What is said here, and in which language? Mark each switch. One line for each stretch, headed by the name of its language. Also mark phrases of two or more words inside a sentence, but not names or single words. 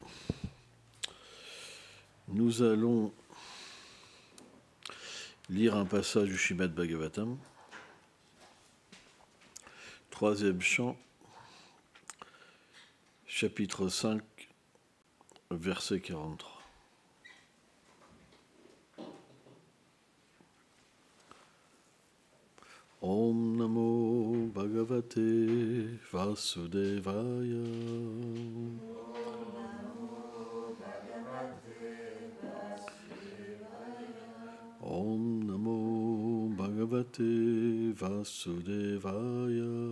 French: Nous allons lire un passage du Srimad Bhagavatam, troisième chant, chapitre 5, verset 43.
Sanskrit: Om Namo Bhagavate Vasudevaya. Om Namo Bhagavate Vasudevaya.